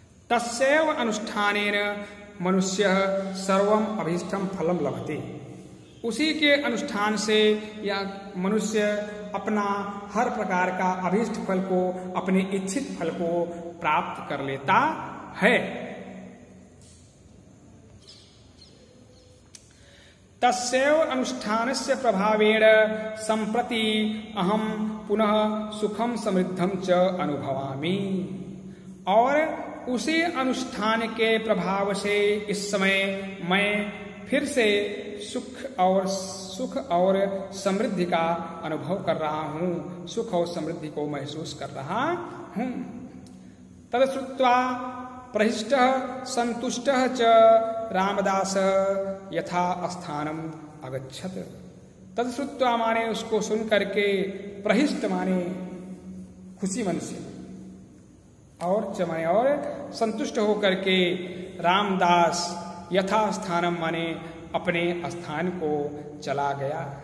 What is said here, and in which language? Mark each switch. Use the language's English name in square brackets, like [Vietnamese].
[Sanskrit] तस्यैव अनुष्ठानेन मनुष्य सर्वम अभीष्टम फलम लभते, [Hindi] उसी के अनुष्ठान से या मनुष्य अपना हर प्रकार का अभीष्ट फल को, अपने इच्छित फल को प्राप्त कर लेता है। [Sanskrit] तस्यैव अनुष्ठानस्य प्रभावेण संप्रति अहम पुनः सुखम समृद्धम च अनुभवामि। [Hindi] और उसी अनुष्ठान के प्रभाव से इस समय मैं फिर से सुख और समृद्धि का अनुभव कर रहा हूँ, सुख और समृद्धि को महसूस कर रहा हूँ। [Sanskrit] तद श्रुत्वा प्रहिष्टः संतुष्टः च रामदासः यथा स्थानम अगच्छत। [Hindi] तद श्रुत्वा माने उसको सुन करके, प्रहिष्ट माने खुशी मन से, और च माने और संतुष्ट होकर के, रामदास यथा स्थानम माने अपने स्थान को चला गया।